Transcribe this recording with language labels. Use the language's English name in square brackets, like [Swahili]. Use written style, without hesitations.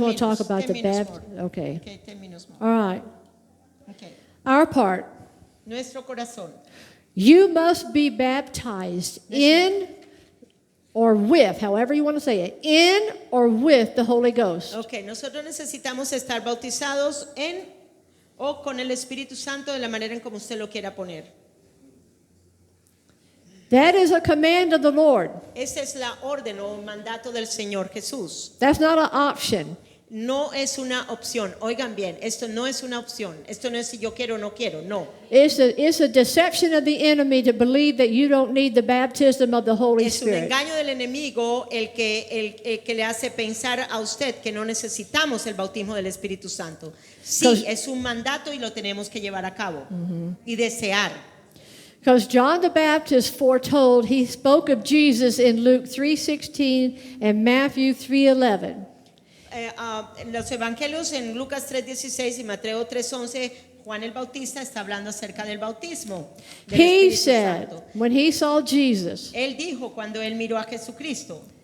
[English] want to talk about the Baptist. Okay. Okay, 10 minutes more. All right. Okay. Our part. [Spanish] Nuestro corazón. [English] You must be baptized in or with, however you want to say it, in or with the Holy Ghost. [Spanish] Okay, nosotros necesitamos estar bautizados en o con el Espíritu Santo de la manera en como usted lo quiera poner. [English] That is a command of the Lord. [Spanish] Esa es la orden o mandato del Señor Jesús. [English] That's not an option. [Spanish] no es una opción. Oigan bien, esto no es una opción. Esto no es si yo quiero o no quiero, no. [English] It's a deception of the enemy to believe that you don't need the baptism of the Holy [Spanish] Es un [English] Spirit. [Spanish] engaño del enemigo el que le hace pensar a usted que no necesitamos el bautismo del Espíritu Santo. Sí, es un mandato y lo tenemos que llevar a cabo y desear. [English] Because John the Baptist foretold, he spoke of Jesus in Luke 3:16 and Matthew 3:11. [Spanish] Los evangelios en Lucas 3:16 y Mateo 3:11, Juan el Bautista está hablando acerca del bautismo del [English] He [Spanish] Espíritu [English] said, [Spanish] Santo. [English] when he saw Jesus, [Spanish] Él dijo cuando él miró a Jesucristo,